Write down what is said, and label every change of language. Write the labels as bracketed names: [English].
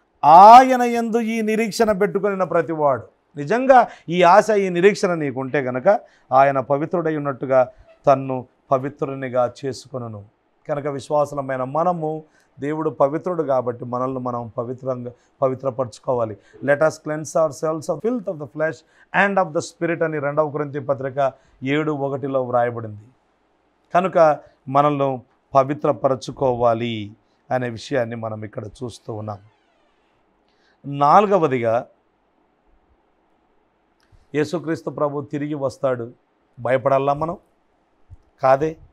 [Telugu] ఆయన యందు ఈ నిరీక్షణ పెట్టుకున్న ప్రతివాడు, నిజంగా ఈ ఆశ, ఈ నిరీక్షణ నీకుంటే గనక ఆయన పవిత్రుడై ఉన్నట్టుగా తన్ను పవిత్రునిగా చేసుకొనును. కనుక విశ్వాసులమైన మనము, దేవుడు పవిత్రుడు కాబట్టి మనల్ని మనం పవిత్రపరచుకోవాలి. [English] let us cleanse ourselves of filth of the flesh and of the spirit [Telugu] అని 2వ కొరింథీ పత్రిక 7:1లో వ్రాయబడింది. కనుక మనల్ని పవిత్రపరచుకోవాలి అనే విషయాన్ని మనం ఇక్కడ చూస్తూ ఉన్నాం. 4వదిగా, యేసుక్రీస్తు ప్రభు తిరిగి వస్తాడు. భయపడాలా మనం? కాదే.